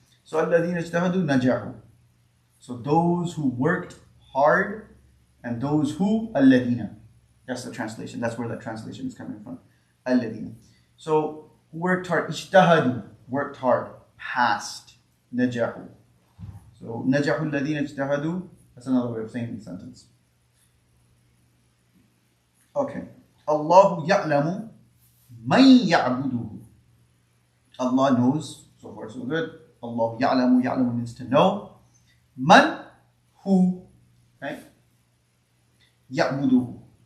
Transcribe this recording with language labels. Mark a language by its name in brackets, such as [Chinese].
[Arabic] So الذين اجتهدوا نجحوا. [English] So those who worked hard and those who الذين. That's the translation. That's where the translation is coming from. الذين. So who worked hard. اجتهدوا. Worked hard. Passed. نجحوا. [Arabic] So نجحوا الذين اجتهدوا. [English] That's another way of saying the sentence. Okay. [Arabic] الله يعلم من يعبده. [English] Allah knows. So far so good. Allah يعلم. يعلم means to know. Man, who, right? يعبده.